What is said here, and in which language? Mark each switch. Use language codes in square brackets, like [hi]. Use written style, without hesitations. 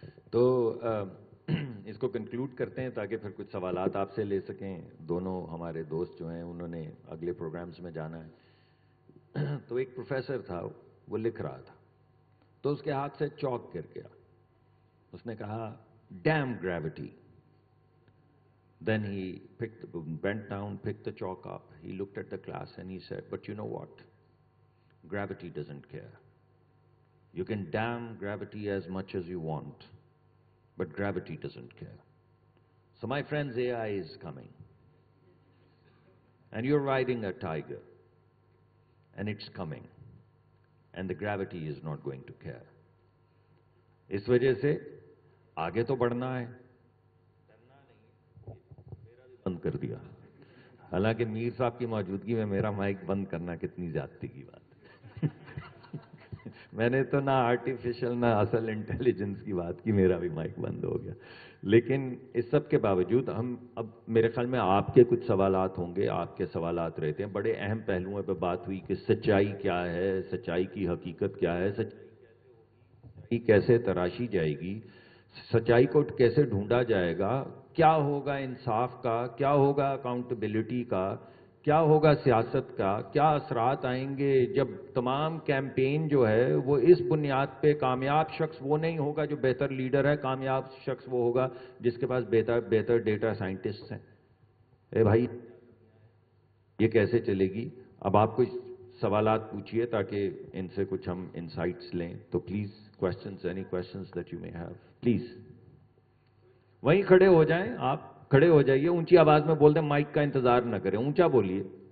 [ur] تو اس کو کنکلوڈ کرتے ہیں تاکہ پھر کچھ سوالات آپ سے لے سکیں. دونوں ہمارے دوست جو ہیں انہوں نے اگلے پروگرامز میں جانا ہے. تو ایک پروفیسر تھا, وہ لکھ رہا تھا تو اس کے ہاتھ سے چاک گر گیا. اس نے کہا [en] Damn gravity. Then he bent down, picked the chalk up. He looked at the class and he said, but you know what? Gravity doesn't care. You can damn gravity as much as you want, but gravity doesn't care. So my friends, AI is coming. And you're riding a tiger. And it's coming. And the gravity is not going to care. [ur] اس وجہ سے آگے تو بڑھنا ہے, بند کر دیا. حالانکہ میر صاحب کی موجودگی میں میرا مائک بند کرنا کتنی زیادتی کی بات ہے. میں نے تو نہ آرٹیفیشل نہ اصل انٹیلیجنس کی بات کی, میرا بھی مائک بند ہو گیا. لیکن اس سب کے باوجود ہم اب میرے خیال میں آپ کے کچھ سوالات ہوں گے. آپ کے سوالات رہتے ہیں, بڑے اہم پہلوؤں پہ بات ہوئی کہ سچائی کیا ہے, سچائی کی حقیقت کیا ہے, سچائی کیسے تراشی جائے گی, سچائی کو کیسے ڈھونڈا جائے گا, کیا ہوگا انصاف کا, کیا ہوگا اکاؤنٹیبلٹی کا, کیا ہوگا سیاست کا, کیا اثرات آئیں گے جب تمام کیمپین جو ہے وہ اس بنیاد پہ کامیاب شخص وہ نہیں ہوگا جو بہتر لیڈر ہے, کامیاب شخص وہ ہوگا جس کے پاس بہتر ڈیٹا سائنٹسٹ ہیں. اے بھائی یہ کیسے چلے گی؟ اب آپ کچھ سوالات پوچھئے تاکہ ان سے کچھ ہم انسائٹس لیں. [en] تو please questions, any questions that you may have, please. [ur] وہیں کھڑے ہو جائیں, آپ کھڑے ہو جائیے, اونچی آواز میں بول دیں, مائک کا انتظار نہ کریں, اونچا بولیے.